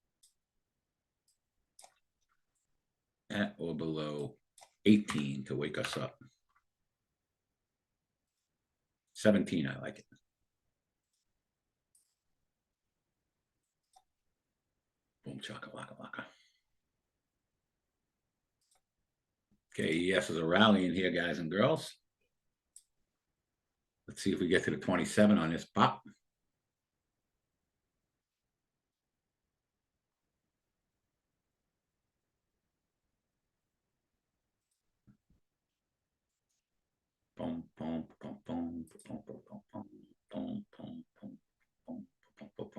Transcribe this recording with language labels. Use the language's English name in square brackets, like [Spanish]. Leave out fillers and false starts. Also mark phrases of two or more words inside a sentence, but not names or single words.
[English] At or below 18 to wake us up. 17, I like it. Boom, chaka, laka, laka. Okay, yes, there's a rally in here, guys and girls. Let's see if we get to the 27 on this pop. Boom, boom, boom, boom, boom, boom, boom, boom, boom, boom, boom, boom, boom, boom.